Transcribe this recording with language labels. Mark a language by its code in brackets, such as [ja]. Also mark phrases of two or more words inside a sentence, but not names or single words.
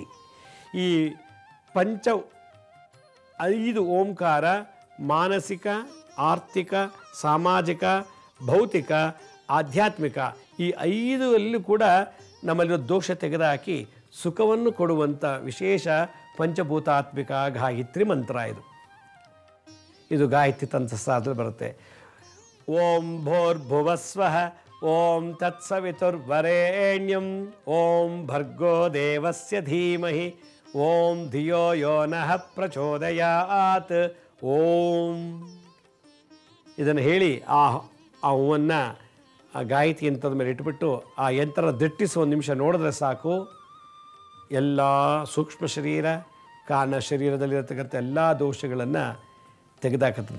[kn] ಈ 5 ಓಂಕಾರ ಮಾನಸಿಕ, ಆರ್ಥಿಕ, ಸಾಮಾಜಿಕ, ಭೌತಿಕ, ಆಧ್ಯಾತ್ಮಿಕ ಈ 5 ಕೂಡ ನಮ್ಮಲ್ಲಿರೋ ದೋಷ ತೆಗೆದುಹಾಕಿ ಸುಖವನ್ನು ಕೊಡುವಂಥ ವಿಶೇಷ ಪಂಚಭೂತಾತ್ಮಿಕ ಗಾಯತ್ರಿ ಮಂತ್ರ ಇದು ಗಾಯತ್ರಿ ತಂತ್ರಸಾರದಲ್ಲಿ ಬರುತ್ತೆ. [sa] ಓಂ ಭೂರ್ಭುವಸ್ವಃ ಓಂ ತತ್ಸವಿತುರ್ವರೆಣ್ಯಂ ಓಂ ಭರ್ಗೋ ದೇವಸ್ಯ ಧೀಮಹಿ ಓಂ ಧಿಯೋ ಯೋ ನಃ ಪ್ರಚೋದಯಾತ್. [kn] ಓಂ ಇದನ್ನು ಹೇಳಿ ಆ ಹೂವನ್ನು ಆ ಗಾಯತ್ರಿ ಯಂತ್ರದ ಮೇಲೆ ಇಟ್ಬಿಟ್ಟು ಆ ಯಂತ್ರ ದಿಟ್ಟಿಸಿ 1 ನಿಮಿಷ ನೋಡಿದ್ರೆ ಸಾಕು. ಎಲ್ಲ ಸೂಕ್ಷ್ಮ ಶರೀರ, ಕಾರಣ ಶರೀರದಲ್ಲಿರತಕ್ಕಂಥ ಎಲ್ಲ ದೋಷಗಳನ್ನು ತೆಗೆದಾಕತ್ತದೆ.